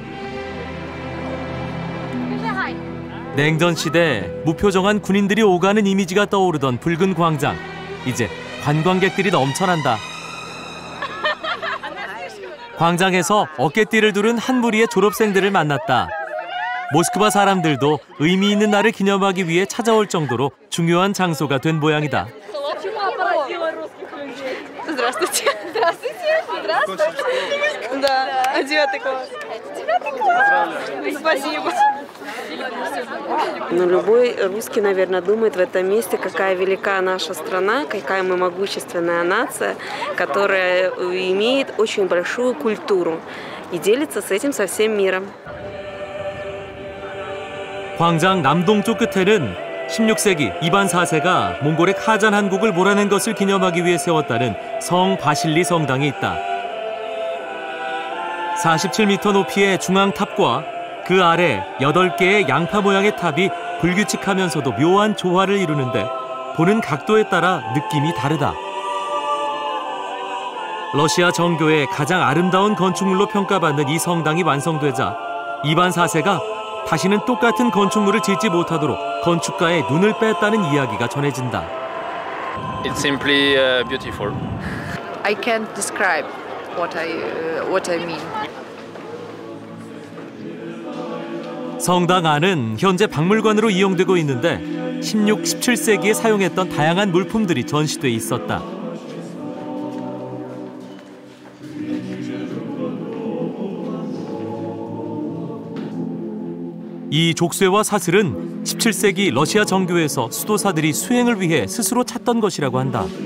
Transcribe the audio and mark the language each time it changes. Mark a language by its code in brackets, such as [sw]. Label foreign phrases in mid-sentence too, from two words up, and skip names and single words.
[ko] 냉전 시대 무표정한 군인들이 오가는 이미지가 떠오르던 붉은 광장. 이제 관광객들이 넘쳐난다. 광장에서 어깨띠를 두른 한 무리의 졸업생들을 만났다. 모스크바 사람들도 의미 있는 날을 기념하기 위해 찾아올 정도로 중요한 장소가 된 모양이다. [ru] Здравствуйте. Здравствуйте. Здравствуйте. Да, 9 класс. 9 класс. Спасибо. Но любой русский, наверное, думает в этом месте, какая велика наша страна, какая мы могущественная нация, которая имеет очень большую культуру и делится с этим со всем миром. [ko] 광장 남동쪽 끝에는 16세기 이반 4세가 몽골의 카잔 한국을 몰아낸 것을 기념하기 위해 세웠다는 성 바실리 성당이 있다. 47m 높이의 중앙탑과 그 아래 8개의 양파 모양의 탑이 불규칙하면서도 묘한 조화를 이루는데 보는 각도에 따라 느낌이 다르다. 러시아 정교의 가장 아름다운 건축물로 평가받는 이 성당이 완성되자 이반 4세가 다시는 똑같은 건축물을 짓지 못하도록 건축가의 눈을 뺐다는 이야기가 전해진다. [en] It's simply beautiful. I can't describe what I mean. [ko] 성당 안은 현재 박물관으로 이용되고 있는데 16, 17세기에 사용했던 다양한 물품들이 전시돼 있었다. 이 족쇄와 사슬은 17세기 러시아 정교에서 수도사들이 수행을 위해 스스로 찾던 것이라고 한다.